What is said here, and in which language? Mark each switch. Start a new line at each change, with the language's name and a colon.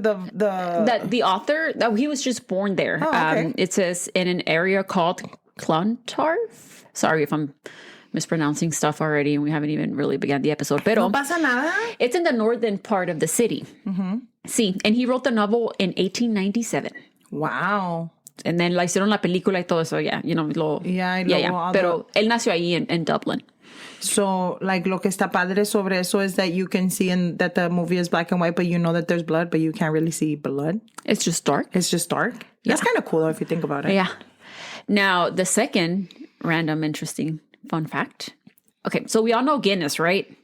English: The author, he was just born there. Oh, okay. It says in an area called Clontarf. Sorry if I'm mispronouncing stuff already and we haven't even really begun the episode.
Spanish: Pero No pasa nada.
English: it's in the northern part of the city. Mm-hmm.
Spanish: Sí,
English: and he wrote the novel in 1897. Wow. And then
Spanish: la hicieron la película y todo eso,
English: yeah, you know,
Spanish: Pero él nació ahí
English: in Dublin. So, like,
Spanish: lo que está padre sobre eso
English: is that you can see that the movie is black and white, but you know that there's blood, but you can't really see blood. It's just dark. It's just dark. Yeah. That's kind of cool, though, if you think about it. Yeah. Now, the second random, interesting fun fact. Okay, so we all know Guinness, right?